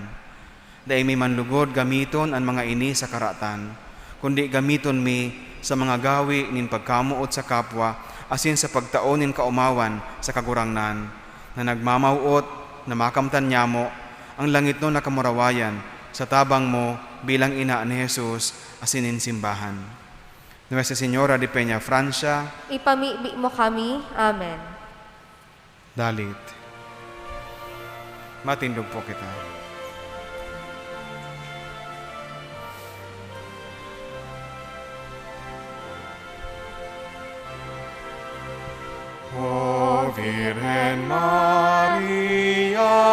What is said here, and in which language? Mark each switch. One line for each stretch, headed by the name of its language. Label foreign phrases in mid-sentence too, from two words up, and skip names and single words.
Bikol: Dahil may manlugod gamiton ang mga ini sa karatan, kundi gamiton mi sa mga gawi nin pagkamuot sa kapwa, asin sa pagtaon nin kaumawan sa kagurangnan, na nagmamauot na makamtan niya mo ang langit no nakamurawayan sa tabang mo bilang ina ni Jesus asin nin simbahan.
Spanish: Nuestra Señora de Peñafrancia,
Bikol: ipamibi mo kami. Amen. dalit. Matindog po kita.
Spanish: O Virgen Maria,